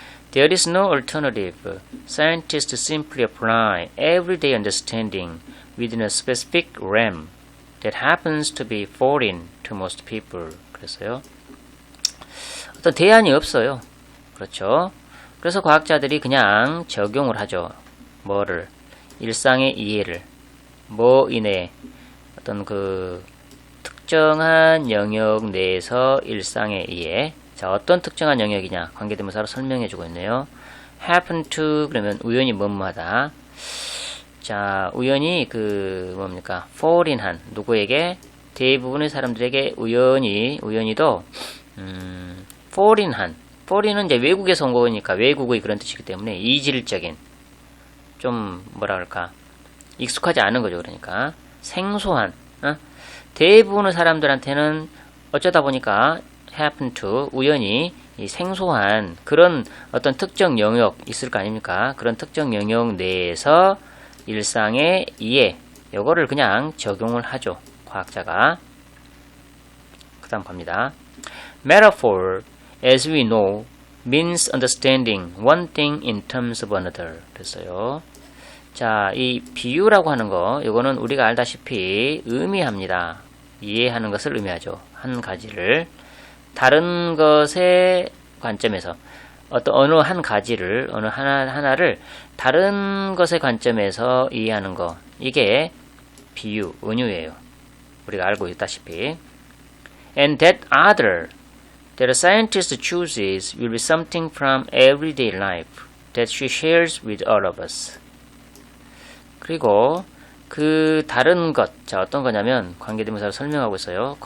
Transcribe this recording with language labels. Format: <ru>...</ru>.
<en>There is no alternative. Scientists simply apply everyday understanding within a specific realm that happens to be foreign to most people.</en> <ko>그래서요, 어떤 대안이 없어요. 그렇죠? 그래서 과학자들이 그냥 적용을 하죠. 뭐를? 일상의 이해를. 뭐 이내 어떤 그 특정한 영역 내에서 일상의 이해. 자, 어떤 특정한 영역이냐? 관계대명사로 설명해 주고 있네요. happen to 그러면 우연히 뭐뭐하다. 자, 우연히 그 뭡니까? fall in 한 누구에게? 대부분의 사람들에게 우연히도 fall in 한. fall인은 이제 외국에서 온 거니까 외국의 그런 뜻이기 때문에 이질적인, 좀 뭐라 그럴까, 익숙하지 않은 거죠. 그러니까 생소한, 대부분의 사람들한테는 어쩌다 보니까 happen to, 우연히 이 생소한 그런 어떤 특정 영역 있을 거 아닙니까? 그런 특정 영역 내에서 일상의 이해, 요거를 그냥 적용을 하죠, 과학자가. 그 다음 갑니다.</ko> <en>metaphor, as we know, means understanding one thing in terms of another.</en> <ko>그래서요, 자, 이 비유라고 하는 거, 이거는 우리가 알다시피 의미합니다. 이해하는 것을 의미하죠. 한 가지를 다른 것의 관점에서, 어느 한 가지를, 어느 하나를 다른 것의 관점에서 이해하는 거, 이게 비유, 은유예요. 우리가 알고 있다시피.</ko> <en>And that other that a scientist chooses will be something from everyday life that she shares with all of us.</en> <ko>그리고 그 다른 것, 자, 어떤 거냐면 관계대명사로 설명하고 있어요.</ko>